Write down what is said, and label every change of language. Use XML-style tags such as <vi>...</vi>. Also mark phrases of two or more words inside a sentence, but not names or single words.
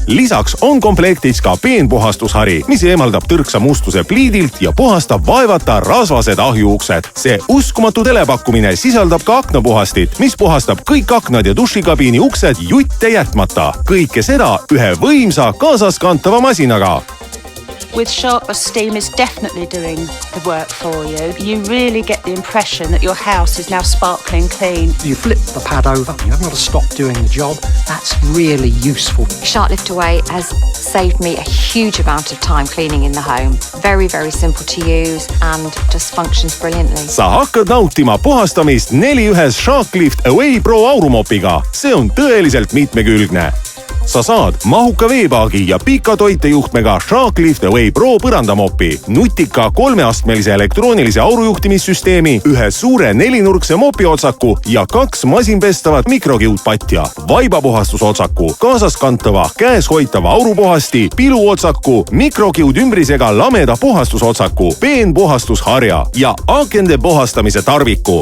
<et>Lisaks on komplektis ka peenpuhastushari, mis eemaldab tõrksa mustuse pliidilt ja puhastab vaevata rasvased ahjuuksed. See uskumatu telepakkumine sisaldab ka aknapuhastit, mis puhastab kõik aknad ja dušikabiini uksed jutte jätmata. Kõike seda ühe võimsa kaasaskantava masinaga.</et> <en>With Shark, steam is definitely doing the work for you. You really get the impression that your house is now sparkling clean. You flip the pad over, you haven't got to stop doing the job. That's really useful. Shark Lift Away has saved me a huge amount of time cleaning in the home. Very, very simple to use and just functions brilliantly.</en> <et>Sa hakkad nautima puhastamist 4 ühes Shark Lift Away Pro aurumopiga. See on tõeliselt mitmekülgne. Sa saad mahuka veepaagi ja pika toitejuhtmega Shark Lift Away Pro põrandamopi, nutika 3-astmelise elektroonilise aurujuhtimissüsteemi, ühe suure 4-nurkse mopiotsaku ja 2 masinpestavat mikrokiudpatja, vaibapuhastusotsaku, kaasaskantava, käes hoitava aurupuhasti, piluotsaku, mikrokiud ümbrisega lameda puhastusotsaku, peenpuhastusharja ja akende puhastamise tarviku.</et>